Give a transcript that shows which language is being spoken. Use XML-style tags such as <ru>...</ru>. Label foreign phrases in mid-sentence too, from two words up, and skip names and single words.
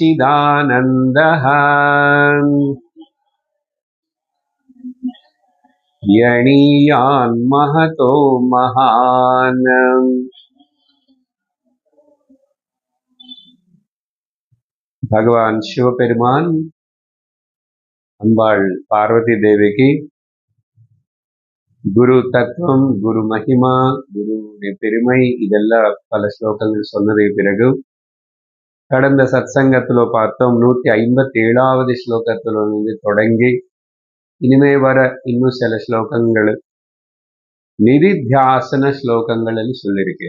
<sa>அதிகாரஸ்சிதானந்தஹ यणीयान् महतो महान्.</sa> <ta>भगवान சிவபெருமான் அம்பாள் பார்வதி தேவிக்கு குரு தத்துவம், குரு மகிமா, குருவுடைய பெருமை இதெல்லாம் பல ஸ்லோகங்கள் சொன்னதை பிறகு கடந்த சத்சங்கத்துல பார்த்தோம் 157வது ஸ்லோகத்துல இருந்து தொடங்கி இனிமே வர இன்னும் சில ஸ்லோகங்கள் நிதித்தியாசன ஸ்லோகங்கள் சொல்லியிருக்கேன்.</ta>